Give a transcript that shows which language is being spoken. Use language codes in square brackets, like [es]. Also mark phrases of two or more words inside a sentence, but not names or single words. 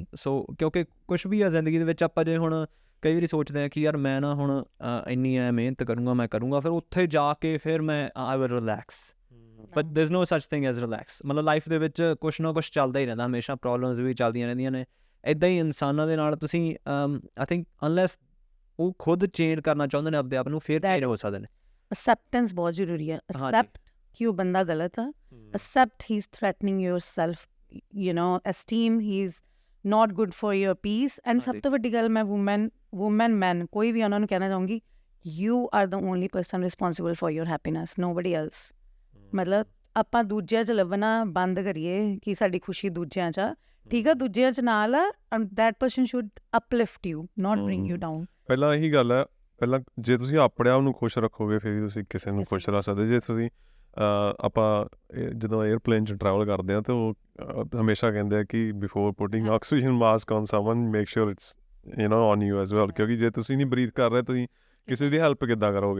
[pa] ਸੋ ਕਿਉਂਕਿ ਕੁਛ ਵੀ ਆ ਜ਼ਿੰਦਗੀ ਦੇ ਵਿੱਚ, ਆਪਾਂ ਜੇ ਹੁਣ ਕਈ ਵਾਰੀ ਸੋਚਦੇ ਹਾਂ ਕਿ ਯਾਰ ਮੈਂ ਨਾ ਹੁਣ ਇੰਨੀ ਮਿਹਨਤ ਕਰੂੰਗਾ, ਮੈਂ ਕਰੂੰਗਾ, ਫਿਰ ਉੱਥੇ ਜਾ ਕੇ ਫਿਰ ਮੈਂ [en] I will relax, but there is no such thing as relax. [pa] ਮਤਲਬ ਲਾਈਫ ਦੇ ਵਿੱਚ ਕੁਛ ਨਾ ਕੁਛ ਚੱਲਦਾ ਹੀ ਰਹਿੰਦਾ, ਹਮੇਸ਼ਾ ਪ੍ਰੋਬਲਮਸ ਵੀ ਚੱਲਦੀਆਂ ਰਹਿੰਦੀਆਂ ਨੇ। ਇੱਦਾਂ ਹੀ ਇਨਸਾਨਾਂ ਦੇ ਨਾਲ ਤੁਸੀਂ [en] I think unless [pa] ਉਹ ਖੁਦ ਚੇਂਜ ਕਰਨਾ ਚਾਹੁੰਦੇ ਨੇ ਆਪਣੇ ਆਪ ਨੂੰ, ਫਿਰ ਚੇਂਜ ਹੋ ਸਕਦੇ ਨੇ। ਅਸੈਪਟੈਂਸ ਬਹੁਤ ਜ਼ਰੂਰੀ ਹੈ। ਅਸੈਪਟ ਕਿ ਉਹ ਬੰਦਾ ਗਲਤ ਆ, [en] accept he's threatening your self esteem, he's not good for your peace, and [pa] ਸਭ ਤੋਂ ਵੱਡੀ ਗੱਲ ਮੈਂ [en] women men [pa] ਕੋਈ ਵੀ ਉਹਨਾਂ ਨੂੰ ਕਹਿਣਾ ਚਾਹੂੰਗੀ, [en] you are the only person responsible for your happiness, nobody else। [pa] ਮਤਲਬ ਆਪਾਂ ਦੂਜਿਆਂ 'ਚ ਲੱਭਣਾ ਬੰਦ ਕਰੀਏ ਕਿ ਸਾਡੀ ਖੁਸ਼ੀ ਦੂਜਿਆਂ 'ਚ ਆ, ਠੀਕ ਆ, ਦੂਜਿਆਂ 'ਚ ਨਾਲ ਆ, [en] that person should uplift you, not bring you down। [pa] ਪਹਿਲਾਂ ਇਹੀ ਗੱਲ ਹੈ, ਪਹਿਲਾਂ ਜੇ ਤੁਸੀਂ ਆਪਣੇ ਆਪ ਨੂੰ ਖੁਸ਼ ਰੱਖੋਗੇ ਫਿਰ ਵੀ ਤੁਸੀਂ ਕਿਸੇ ਨੂੰ ਖੁਸ਼ ਰੱਖ ਸਕਦੇ। ਜੇ ਤੁਸੀਂ ਆਪਾਂ ਜਦੋਂ ਏਅਰਪਲੇਨ 'ਚ ਟਰੈਵਲ ਕਰਦੇ ਹਾਂ ਤਾਂ ਉਹ ਹਮੇਸ਼ਾ ਕਹਿੰਦੇ ਆ ਕਿ [en] before putting oxygen mask on someone make sure it's on you as well, [pa] ਕਿਉਂਕਿ ਜੇ ਤੁਸੀਂ ਨਹੀਂ ਬਰੀਥ ਕਰ ਰਹੇ ਤੁਸੀਂ ਕਿਸੇ ਦੀ ਹੈਲਪ ਕਿੱਦਾਂ ਕਰੋਗੇ।